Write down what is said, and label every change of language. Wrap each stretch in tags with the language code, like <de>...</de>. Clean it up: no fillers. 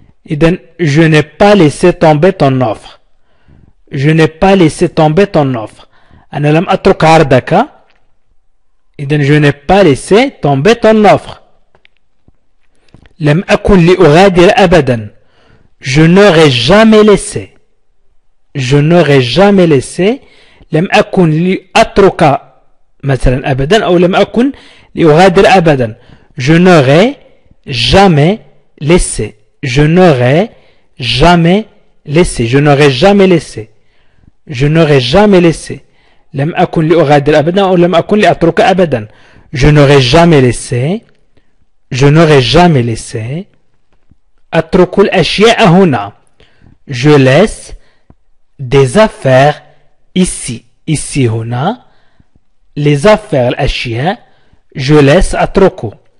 <ar>إذن</ar> <fr>je n'ai pas laissé tomber ton offre. Je n'ai pas laissé tomber ton offre.</fr> <ar>أنا لم أترك عرضك. إذن</ar> <fr>je n'ai pas laissé tomber ton offre.</fr> <ar>لم أكن لأغادر أبدا.</ar> <fr>Je n'aurais jamais laissé. Je n'aurais jamais laissé.</fr> <ar>لم أكن لأترك مثلا أبدا أو لم أكن لأغادر أبدا.</ar> <fr>Je n'aurais jamais laissé. Je n'aurais jamais laissé. Je n'aurais jamais laissé. Je n'aurais jamais laissé.</fr> <ar>لم أكن لأغادر أبدا أو لم أكن لأترك أبدا.</ar> <fr>Je n'aurais jamais laissé. Je n'aurais jamais laissé.</fr> <ar>أترك الأشياء هنا.</ar> <fr>Je laisse des affaires ici. Ici</fr> <ar>هنا.</ar> <fr>Les affaires</fr> <ar>الأشياء.</ar> <fr>Je laisse</fr> <ar>أتركه.</ar>